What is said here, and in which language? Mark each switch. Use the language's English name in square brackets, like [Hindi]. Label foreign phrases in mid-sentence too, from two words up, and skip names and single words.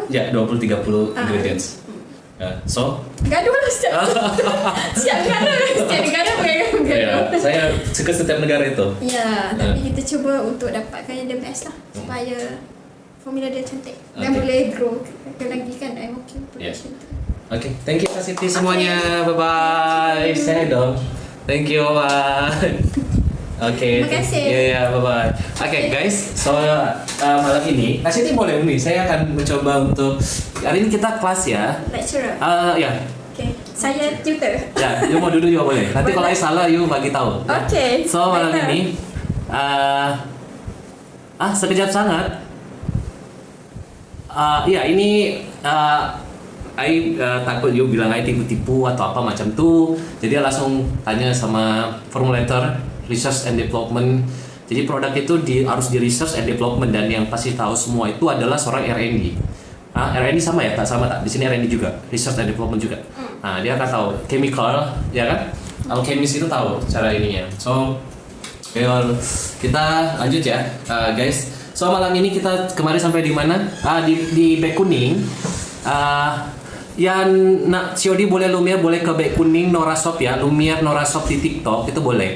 [English] Ya 20-30 ingredients. So [Malay] Gaduh lah setiap negara. Setiap negara ya, gaduh. saya suka setiap negara itu. Ya, tapi kita cuba untuk dapatkan yang [English] the best [Malay] lah supaya formula dia cantik dan Okay. boleh grow lagi kan [English] MOQ production [Malay] tu. Oke, [English] thank you Kak Siti semuanya. Bye bye. [Indonesian] Saya dong. [English] Thank you. Bye. [Malay] Oke. Terima kasih. Ya, [English] bye bye. [Malay] Oke, guys. [Indonesian] So malam ini Kak Siti boleh nih. Saya akan mencoba untuk hari ini kita kelas ya. Lecturer. Ya. Okay. Saya tutor. Ya, you mau duduk juga boleh. [Malay] Nanti kalau saya salah, you bagi tahu. Ya. Okay. So malam Better. ini, sekejap sangat. Ya ini, takut you bilang I tipu-tipu atau apa macam tu. [Indonesian] Jadi langsung tanya sama formulator [English] research and development. [Indonesian] Jadi produk itu harus di [English] research and development [Indonesian] dan yang pasti tahu semua itu adalah seorang R&D. [Malay] R&D sama ya? Tak sama tak? Di sini R&D juga, [English] research and development juga. [Indonesian] Nah, dia akan tahu chemical, ya kan? Alkemis itu tahu cara ininya. So, kita lanjut ya, guys. So malam ini kita kemarin sampai di mana? Di Bek Kuning. [Malay] Yang nak COD boleh Lumiere, boleh ke Bek Kuning Norasop ya, Lumiere Norasop di TikTok itu boleh.